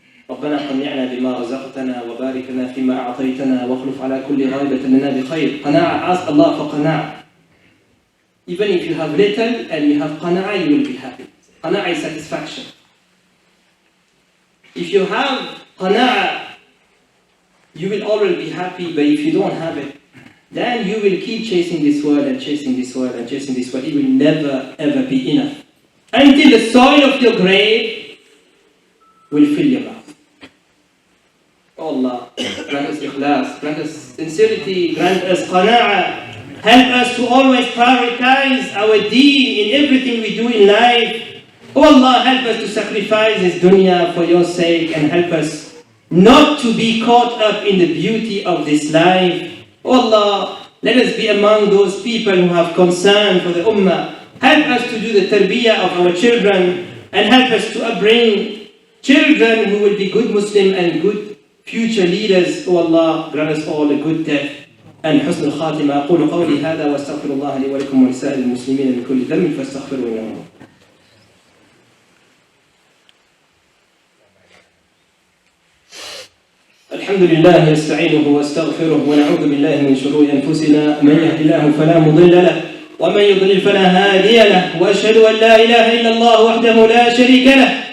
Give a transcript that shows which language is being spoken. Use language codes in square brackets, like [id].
[ar] ربنا قنعنا بما رزقتنا وبارك لنا فيما أعطيتنا واخلف على كل غائبة لنا بخير. [en] Qana'ah, ask Allah for qana'ah. Even if you have little and you have qana'ah, you will be happy. Qana'ah is satisfaction. If you have qana'ah, you will always be happy, but if you don't have it, then you will keep chasing this world and chasing this world and chasing this world. It will never ever be enough. Until the soil of your grave will fill your mouth. Oh Allah, grant us ikhlas, grant us sincerity, grant us qana'ah. Help us to always prioritize our deen in everything we do in life. Oh Allah, help us to sacrifice this dunya for your sake and help us not to be caught up in the beauty of this life. Oh Allah, let us be among those people who have concern for the ummah. Help us to do the tarbiyah of our children and help us to upbring children who will be good Muslim and good future leaders. Oh Allah, grant us all a good death and [ar] حسن الخاتمة. أقول قولي هذا واستغفر الله لي ولكم ولسائر المسلمين من كل ذنب فاستغفروه إنه. الحمد لله نستعينه واستغفره ونعوذ بالله من شرور أنفسنا. من يهد الله فلا مضل له ومن يضلل فلا هادي له وأشهد أن لا إله إلا الله وحده لا شريك له